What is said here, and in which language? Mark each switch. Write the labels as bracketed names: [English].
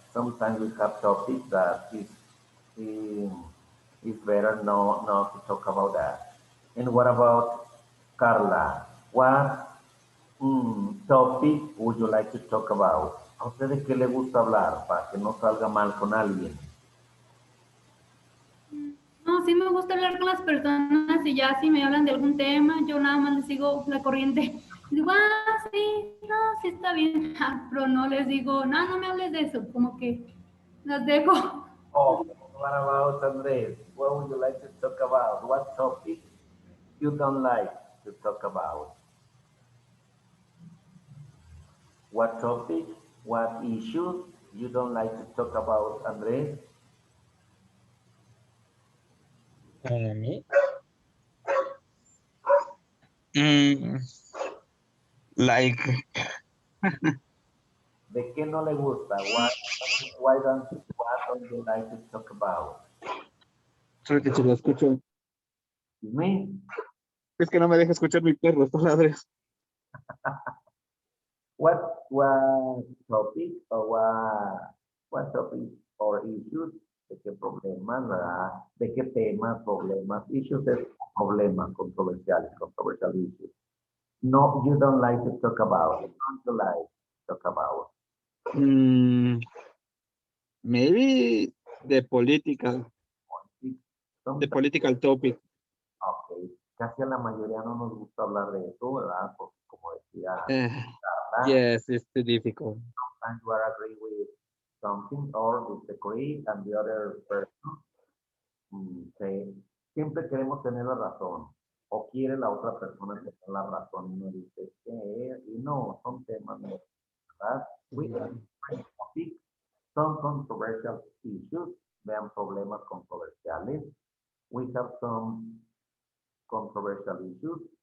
[English] Sometimes we have topics that is better not to talk about that. And what about Carla? What topic would you like to talk about? [Spanish] ¿A usted de qué le gusta hablar para que no salga mal con alguien? No, sí me gusta hablar con las personas y ya si me hablan de algún tema, yo nada más les sigo la corriente. Digo, sí, no, sí está bien, pero no les digo, no, no me hables de eso, como que las dejo. [English] Oh, what about Andres? What would you like to talk about? What topic you don't like to talk about? What topic, what issue you don't like to talk about, Andres? Me? Mm, like, [Spanish] ¿De qué no le gusta? [English] What don't you like to talk about? [Spanish] creo que se lo escucho. [English] Me? [Spanish] Es que no me deja escuchar mi perro, estos ladres. [English] What topic or what topic or issues? [Spanish] ¿De qué problemas, verdad? ¿De qué temas, problemas? Issues es problemas controversiales, [English] controversial issues. No, you don't like to talk about. Don't you like to talk about? Maybe the political Sometimes, political topic. [Spanish] ok, casi a la mayoría no nos gusta hablar de eso, ¿verdad? Porque como decía, Uh, ¿verdad? [English] yes, it's too difficult. Sometimes you are agree with something or disagree and the other person [Spanish] siempre queremos tener la razón o quiere la otra persona tener la razón y uno dice que y no, son temas, ¿verdad? [English] We have different topics, some controversial issues, [Spanish] vean problemas controversiales. [English] We have some controversial issues.